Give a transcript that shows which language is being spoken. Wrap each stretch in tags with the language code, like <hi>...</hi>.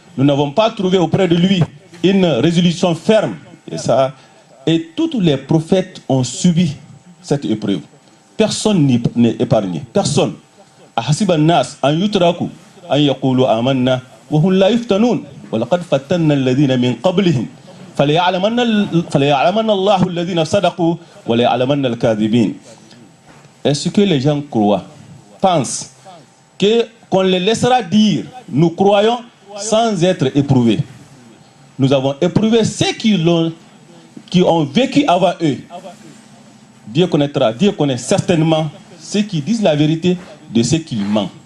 <fr>Nous n'avons pas trouvé auprès de lui une résolution ferme. Et tous les prophètes ont subi cette épreuve. Personne n'est épargné. Personne.</fr> <ar>أحسب الناس أن يتركوا أن يقولوا آمنا وهم لا يفتنون ولقد فتنا الذين من قبلهم فليعلمن الله الذين صدقوا وليعلمن الكاذبين.</ar> <fr>Est-ce que les gens pensent qu'on les laissera dire nous croyons sans être éprouvés? Nous avons éprouvé ceux qui ont vécu avant eux. Dieu connaît certainement ceux qui disent la vérité de ceux qui mentent.</fr>